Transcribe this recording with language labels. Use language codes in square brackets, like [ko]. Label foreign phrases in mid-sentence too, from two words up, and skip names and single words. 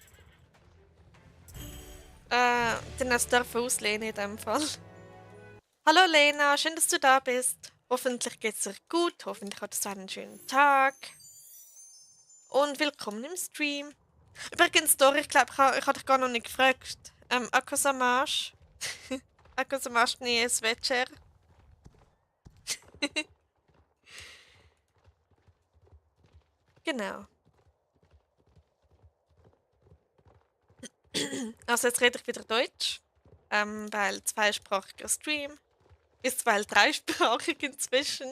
[de] Dann hast du auslehnen in dem Fall. Hallo Lena, schön, dass du da bist. Hoffentlich geht's dir gut, hoffentlich hattest du einen schönen Tag. Und willkommen im Stream. Übrigens, Dori, ich glaube, ich habe dich gar noch nicht gefragt. [sk] Ako sa máš? Ako sa máš dnes večer? [de] Genau. Also jetzt rede ich wieder Deutsch. Weil zweisprachiger Stream. Ist weil dreisprachig inzwischen.